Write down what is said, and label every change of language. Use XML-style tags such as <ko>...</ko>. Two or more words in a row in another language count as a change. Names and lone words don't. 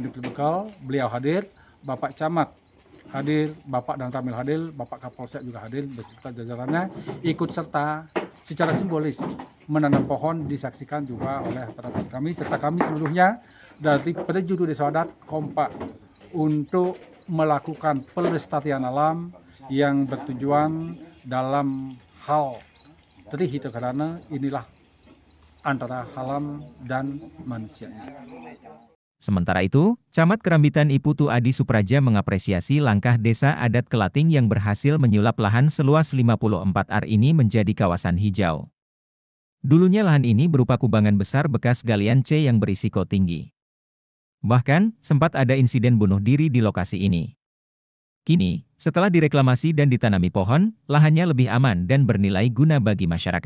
<id>ini beliau hadir, Bapak Camat hadir, Bapak dan Tamil hadir, Bapak Kapolsek juga hadir beserta jajarannya, ikut serta secara simbolis menanam pohon, disaksikan juga oleh rekan-rekan kami serta kami seluruhnya dari Perjudu Desa Adat kompak untuk melakukan pelestarian alam yang bertujuan dalam hal trihita karana inilah antara alam dan manusia. Sementara itu, Camat Kerambitan Iputu Adi Supraja mengapresiasi langkah Desa Adat Kelating yang berhasil menyulap lahan seluas 54 ar ini menjadi kawasan hijau. Dulunya lahan ini berupa kubangan besar bekas galian C yang berisiko tinggi. Bahkan, sempat ada insiden bunuh diri di lokasi ini. Kini, setelah direklamasi dan ditanami pohon, lahannya lebih aman dan bernilai guna bagi masyarakat.</id>